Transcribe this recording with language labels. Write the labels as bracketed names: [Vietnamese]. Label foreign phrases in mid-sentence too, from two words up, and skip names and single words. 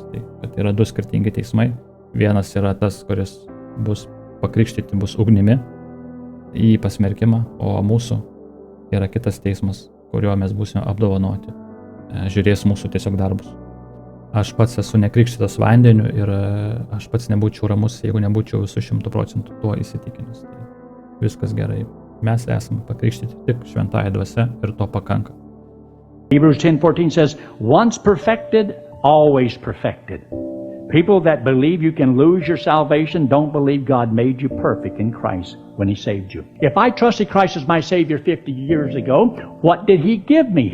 [Lithuanian] Tai kad yra 2 skirtingi teismai. Vienas yra tas, kuris bus pakrikštyti, bus ugnimi į pasmerkimą, o mūsų yra kitas teismas, kuriuo mes būsime apdovanoti. Žiūrės mūsų tiesiog darbus. Aš pats esu nekrikštytas vandeniu ir aš pats nebūčiau ramus, jeigu nebūčiau visų 100% tuo įsitikinęs. Tai viskas gerai. Mes esame pakrikštyti tik šventąja dvasia ir to pakanka. [English] Hebrews 10:14 says, once perfected, always perfected. People that believe you can lose your salvation don't believe God made you perfect in Christ when He saved you. If I trusted Christ as my Savior 50 years ago, what did He give me?